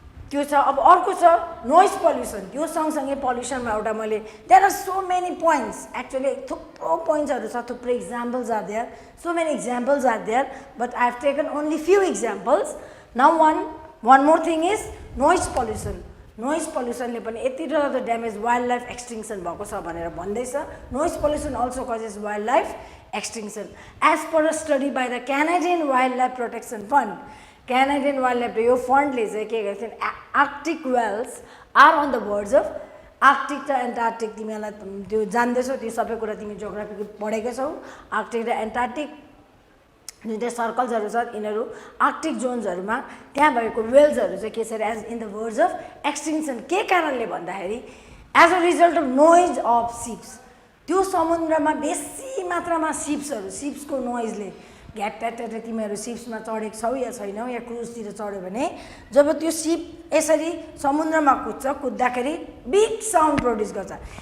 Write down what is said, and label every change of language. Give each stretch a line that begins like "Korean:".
Nepali: त्यो छ। अब अर्को छ नोइज पल्युसन। त्यो सँगसँगै पल्युसनमा एउटा मैले,
English: there are so many points,
Nepali: actually थुप्रो पोइन्ट्सहरू छ, थुप्रो
English: Examples are there, so many examples are there, but I have taken only few examples. Now one more thing is noise pollution.
Nepali: Noise पल्युसनले पनि यति डरलाग्दो ड्यामेज, वाइल्ड लाइफ एक्सटिङ्सन भएको छ भनेर भन्दैछ।
English: Noise pollution also causes wild life extinction. As per a study by the Canadian Wildlife Protection Fund,
Nepali: Canadian wild life यो फन्डले चाहिँ के गरेको छ Arctic Wales are on the words of Arctic र एन्टार्कटिक तिमीहरूलाई त्यो जान्दैछौ त्यो सबै कुरा तिमी जियोग्राफीको पढेकै छौ आर्कटिक र एन्टार्कटिक जुन चाहिँ सर्कल्सहरू छ यिनीहरू आर्कटिक जोन्सहरूमा त्यहाँ भएको वेल्सहरू चाहिँ के छ as in the words of एक्सटिङ्सन के कारणले भन्दाखेरि
English: as a result of noise of ships
Nepali: त्यो समुद्रमा बेसी मात्रामा सिप्सको नोइजले घ्याट्याट्याट तिमीहरू सिप्समा चढेको छौ या छैनौ या क्रुजतिर चढ्यो भने जब त्यो सिप यसरी समुद्रमा कुद्दाखेरि बिग साउन्ड प्रड्युस गर्छ